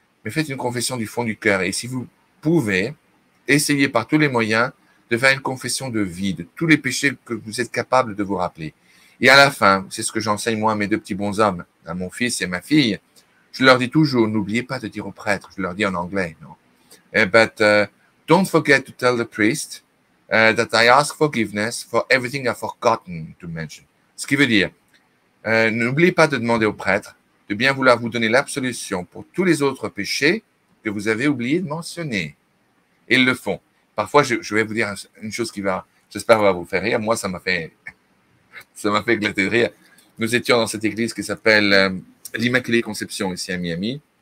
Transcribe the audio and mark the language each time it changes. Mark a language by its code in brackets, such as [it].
[fr] Mais faites une confession du fond du cœur. Et si vous pouvez, essayez par tous les moyens de faire une confession de vie, de tous les péchés que vous êtes capable de vous rappeler. Et à la fin, c'est ce que j'enseigne moi à mes deux petits bonshommes, à mon fils et ma fille, je leur dis toujours, n'oubliez pas de dire au prêtre, je leur dis en anglais, non? [en] But don't forget to tell the priest that I ask forgiveness for everything I've forgotten to mention. [fr] Ce qui veut dire, n'oubliez pas de demander au prêtre de bien vouloir vous donner l'absolution pour tous les autres péchés que vous avez oublié de mentionner. Et ils le font. Parfois, je vais vous dire une chose qui va, j'espère, va vous faire rire. Moi, ça m'a fait éclater de rire. Nous étions dans cette église qui s'appelle l'Immaculée Conception, ici à Miami.